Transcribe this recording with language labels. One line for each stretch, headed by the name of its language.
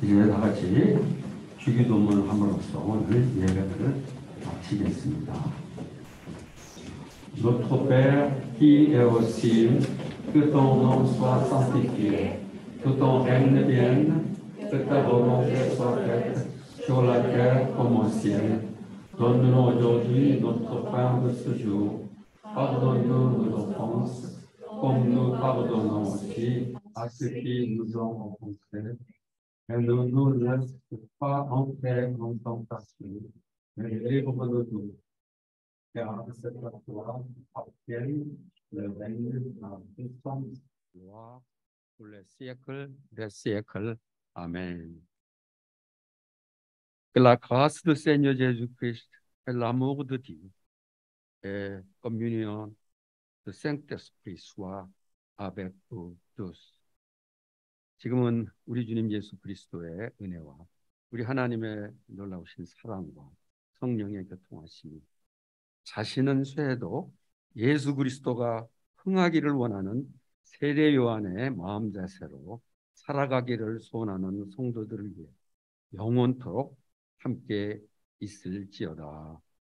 Korean: 같이 주기도문을 함으로써 오늘 예배를 마치겠습니다.
French: Notre Père qui est aux cieux, que ton nom soit sanctifié, que ton règne vienne, que ta volonté soit faite sur la terre comme au ciel. Donne-nous aujourd'hui notre pain de ce jour. Pardonne-nous nos offenses, comme nous pardonnons aussi à ceux qui nous ont offensés. Et ne nous laisse pas entrer en tentation, mais livre-nous de tout. Car c'est à toi appartient le règne, la puissance, la gloire pour les siècles des siècles. Amen. Que la grâce du Seigneur Jésus-Christ et l'amour de Dieu et communion du Saint-Esprit soient avec vous tous.
Korean: 지금은 우리 주님 예수 그리스도의 은혜와 우리 하나님의 놀라우신 사랑과 성령의 교통하심이 자신은 쇠해도 예수 그리스도가 흥하기를 원하는 세례 요한의 마음 자세로 살아가기를 소원하는 성도들을 위해 영원토록 함께 있을지어다.